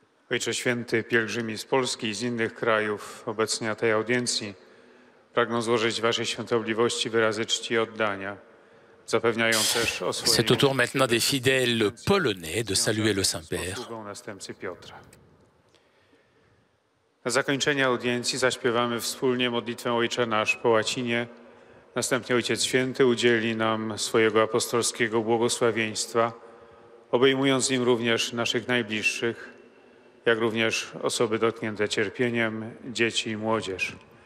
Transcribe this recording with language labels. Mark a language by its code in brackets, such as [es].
[pl] Ojcze Święty, pielgrzymi z Polski i z innych krajów obecni na tej audiencji pragną złożyć Waszej Świątobliwości wyrazy czci i oddania. Zapewniają też osłonienie. [fr] C'est au tour maintenant des fidèles polonais de saluer le Saint-Père. [pl] Następcy Piotra. Na zakończenie audiencji zaśpiewamy wspólnie modlitwę Ojcze Nasz po łacinie. Następnie Ojciec Święty udzieli nam swojego apostolskiego błogosławieństwa, obejmując nim również naszych najbliższych, jak również osoby dotknięte cierpieniem, dzieci i młodzież.